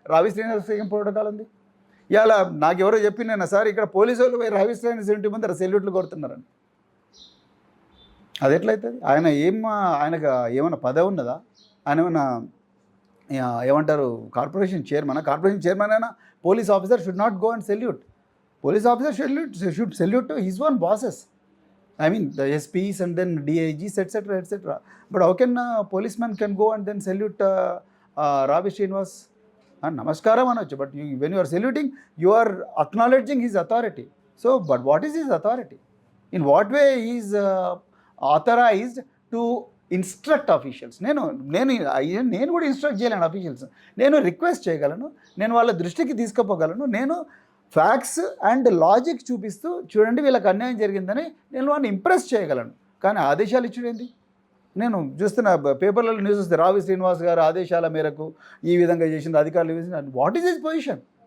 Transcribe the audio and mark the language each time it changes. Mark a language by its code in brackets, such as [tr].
[te] రావి శ్రీనివాస్ ఏం ప్రోటోకాల్ ఉంది? ఇవాళ నాకు ఎవరో చెప్పిందన్న సార్ ఇక్కడ పోలీసు వాళ్ళు పోయి రావి శ్రీనివాస్ ఇంటి ముందర సెల్యూట్లు కొడుతున్నారని. అది ఎట్లయితుంది? ఆయనకు ఏమైనా పదవి ఉన్నదా? ఆయన ఏమన్నా ఏమంటారు కార్పొరేషన్ చైర్మన్ అయినా [en] Police officer should not go and salute. Police officer should salute to his own bosses. I mean the SPs and then DIGs etc. But how can a policeman can go and then salute Ravi Srinivas and [te] namaskaram anochu? [en] But when you are saluting, you are acknowledging his authority. So, but what is his authority? In what way he is authorized to instruct officials? [te] నేను కూడా instruct చేయలేను officials. నేను request చేయగలను, నేను వాళ్ళ దృష్టికి తీసుకుపోగలను, నేను facts and logic చూపిస్తూ చూడండి వీళ్ళకి అన్యాయం జరిగిందని నేను వాళ్ళని ఇంప్రెస్ చేయగలను. కానీ ఆదేశాలు ఇచ్చుడేంది? నేను చూస్తున్న పేపర్లలో న్యూస్ వస్తే రావి శ్రీనివాస్ గారు ఆదేశాల మేరకు ఈ విధంగా చేసింది అధికారులు. [en] What is his position?